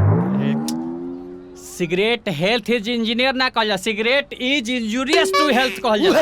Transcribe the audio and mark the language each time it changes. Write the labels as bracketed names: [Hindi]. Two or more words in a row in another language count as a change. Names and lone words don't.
[English] cigarette health is engineer [Bhojpuri] ना कहल जा, [English] cigarette is injurious to health [Bhojpuri] कहल जा।